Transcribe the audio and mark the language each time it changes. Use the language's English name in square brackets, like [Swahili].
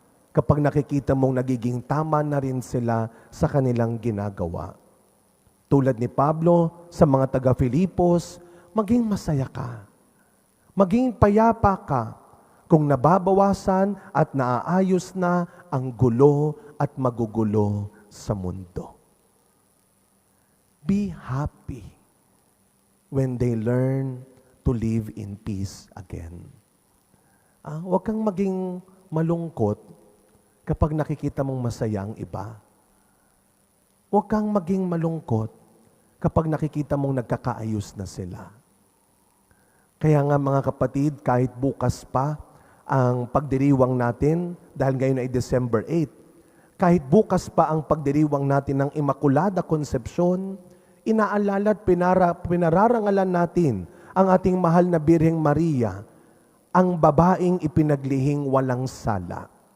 [Filipino] Kapag nakikita mong nagiging tama na rin sila sa kanilang ginagawa. Tulad ni Pablo sa mga taga-Filipos, maging masaya ka. Maging payapa ka kung nababawasan at naaayos na ang gulo at magugulo sa mundo. [English] Be happy when they learn to live in peace again. [Filipino] Huwag kang maging malungkot kapag nakikita mong masaya ang iba. Huwag kang maging malungkot kapag nakikita mong nagkakaayos na sila. Kaya nga mga kapatid, kahit bukas pa ang pagdiriwang natin, dahil ngayon ay December 8, kahit bukas pa ang pagdiriwang natin ng Immaculada Concepcion, inaalala at pinararangalan natin ang ating mahal na Birheng Maria, ang babaeng ipinaglihing walang sala.